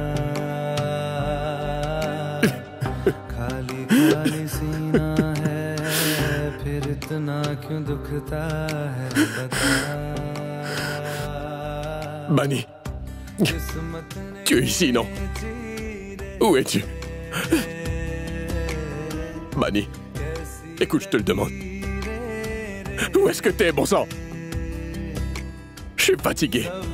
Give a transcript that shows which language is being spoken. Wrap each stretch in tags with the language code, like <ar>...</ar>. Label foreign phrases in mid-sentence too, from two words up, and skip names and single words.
<hi>खाली खाली सीना है फिर इतना क्यों दुखता है बता</hi> <fr>Bunny, tu es ici, non? Où es-tu? Bunny, écoute, je te le demande. Où est-ce que t'es, bon sang? Je suis fatigué.</fr>